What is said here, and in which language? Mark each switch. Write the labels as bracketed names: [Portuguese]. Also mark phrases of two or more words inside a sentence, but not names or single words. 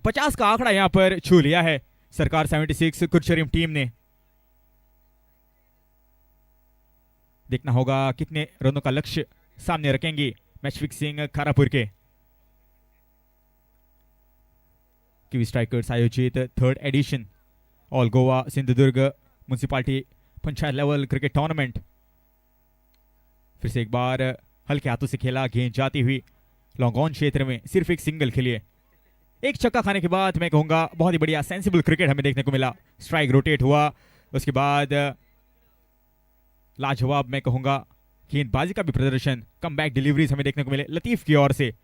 [Hindi] 50 का आंकड़ा यहां पर छू लिया है सरकार 76 कुरचोरेम टीम ने। देखना होगा कितने रनों का लक्ष्य सामने रखेंगे मैच फिक्सिंग कारापुर के। किवी स्ट्राइकर्स आयोजित [English] 3rd edition [Hindi] ऑल गोवा सिंधुदुर्ग म्युनिसिपालिटी पंचायत लेवल क्रिकेट टूर्नामेंट। फिर से एक बार हल्के हाथों से खेला, गेंद जाती हुई [English] long on [Hindi] क्षेत्र में सिर्फ एक सिंगल के लिए। एक छक्का खाने के बाद मैं कहूंगा बहुत ही बढ़िया [English] sensible cricket [Hindi] हमें देखने को मिला। [English] strike rotate [Hindi] हुआ, उसके बाद लाजवाब मैं कहूंगा गेंदबाजी का भी प्रदर्शन, [English] comeback deliveries [Hindi] हमें देखने को मिले लतीफ की ओर से।